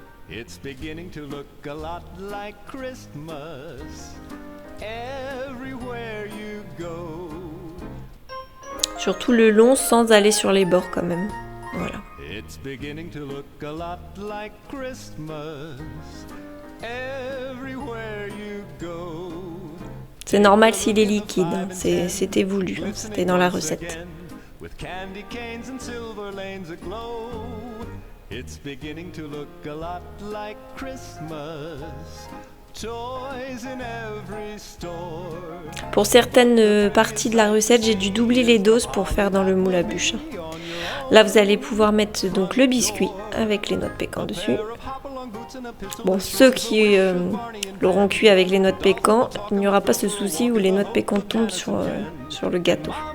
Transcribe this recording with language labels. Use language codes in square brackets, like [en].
[en] It's beginning to look a lot like Christmas everywhere you go. [fr] Surtout le long sans aller sur les bords quand même. Voilà. [en] It's beginning to look a lot like Christmas everywhere you go. [fr] C'est normal s'il est liquide, hein. C'était voulu, hein. C'était dans la recette. [en] With candy canes and silver lanes aglow. It's beginning to look a lot like Christmas. Toys in every store. [fr] Pour certaines parties de la recette, j'ai dû doubler les doses pour faire dans le moule à bûche. Là, vous allez pouvoir mettre donc le biscuit avec les noix de pécan dessus. Bon, ceux qui l'auront cuit avec les noix de pécan, il n'y aura pas ce souci où les noix de pécan tombent sur le gâteau.